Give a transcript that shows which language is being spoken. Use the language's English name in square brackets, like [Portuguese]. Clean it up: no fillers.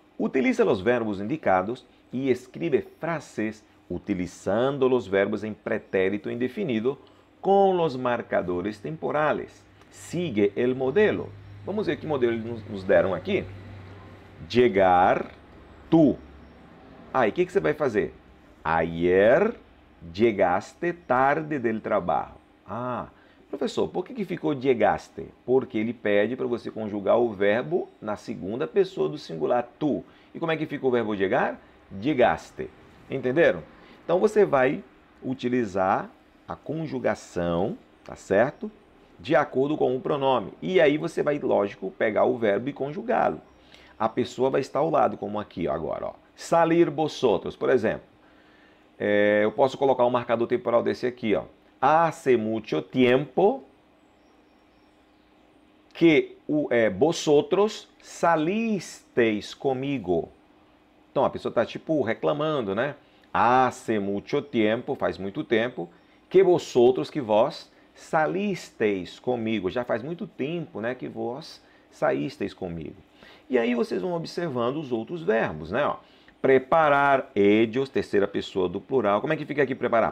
[Portuguese] Utiliza os verbos indicados e escreve frases utilizando os verbos em pretérito indefinido com os marcadores temporales. [Spanish] Sigue el modelo. [Portuguese] Vamos ver que modelo eles nos deram aqui. [Spanish] Llegar, tú. [Portuguese] Aí, o que você vai fazer? [Spanish] Ayer llegaste tarde del trabajo. [Portuguese] Ah, professor, por que ficou llegaste? Porque ele pede para você conjugar o verbo na segunda pessoa do singular tu. E como é que fica o verbo llegar? Llegaste. Entenderam? Então você vai utilizar a conjugação, tá certo? De acordo com o pronome. E aí você vai, lógico, pegar o verbo e conjugá-lo. A pessoa vai estar ao lado, como aqui ó, agora. Ó. [Spanish] Salir vosotros, [Portuguese] por exemplo. Eu posso colocar um marcador temporal desse aqui. Ó. [Spanish] Hace mucho tiempo que vosotros salisteis comigo. [Portuguese] Então a pessoa está tipo reclamando, né? [Spanish] Hace mucho tiempo, [Portuguese] faz muito tempo, que vosotros, que vós, salisteis comigo. Já faz muito tempo, né, que vós saísteis comigo. E aí vocês vão observando os outros verbos, né? Ó. [Spanish] Preparar, ellos, [Portuguese] terceira pessoa do plural. Como é que fica aqui preparar?